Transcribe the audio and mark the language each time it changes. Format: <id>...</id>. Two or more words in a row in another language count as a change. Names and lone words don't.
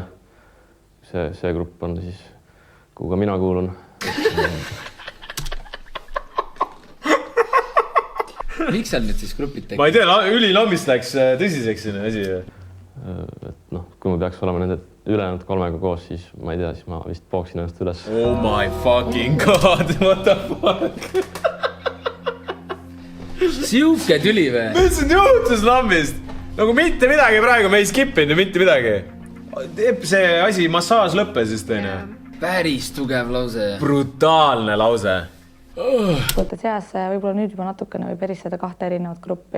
<et>See grupp on siis, kuhu ka mina kuulun. Miks seal nüüd siis grupid tekib? Ma ei tea, ülilambist läks tõsiseks siin asi. Et kui ma peaks olema nende ülejäänud 3 koos, siis ma ei tea, siis ma vist pooksin ennast üles.</et> <en>Oh my fucking god, what the fuck?</en> <et>Siuke tüli või? Mis nüüd juhtus lambist? Nagu mitte midagi praegu, me ei skippinud ju mitte midagi. See asi, massaaž lõppes just teine. Päris tugev lause. Brutaalne lause. Võttes seas võib-olla nüüd juba natukene võib eristada 2 erinevat gruppi.</et>